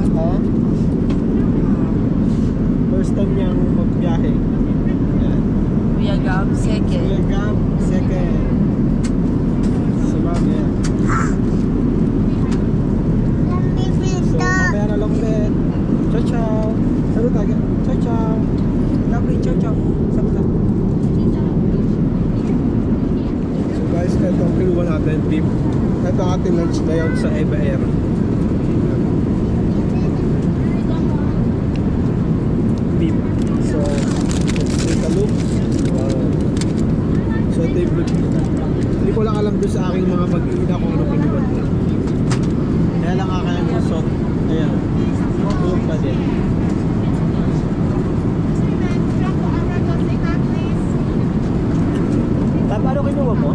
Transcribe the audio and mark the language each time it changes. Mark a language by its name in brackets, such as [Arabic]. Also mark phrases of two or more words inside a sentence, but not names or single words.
[Filipino] Ha? First time niyang magbiyahe. Ayan. Kuya Gab, second. Kuya Gab, second. Sumami yan. So, mamaya na lang ulit. [Italian] Ciao, ciao. [Filipino] Salut tayo. [Italian] Ciao, ciao. Lovely, ciao, ciao. [Filipino] Salut tayo. [English] So guys, [Filipino] ito ang kinuha natin, beef. Ito ang ating lunch ngayon sa Eva Air. Beef. [English] So, let's take a look. So, [Filipino] ito yung beef. Hindi ko lang alam doon sa aking mga mag-iina kung ano pinuwan nila. Kaya lang kakain ko so, ayan. Tulog pa din. Paano kinuha mo?